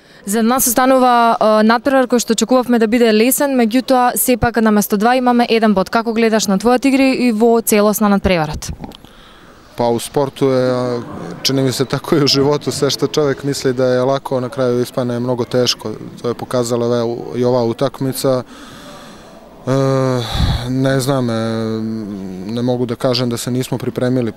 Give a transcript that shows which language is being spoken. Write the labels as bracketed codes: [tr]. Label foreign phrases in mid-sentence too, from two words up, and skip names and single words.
[mk] За нас останува натпревар кој што очекувавме да биде лесен, меѓутоа сепак наместо 2 имаме 1 бод. Како гледаш на твојата игра и во целост на натпреварот? [sr] Pa u sportu je, čini mi se tako i u životu, sve što čovjek misli da je lako, na kraju ispane mnogo teško. To je pokazala i ova utakmica. Ne znam, ne mogu da kažem da se nismo pripremili.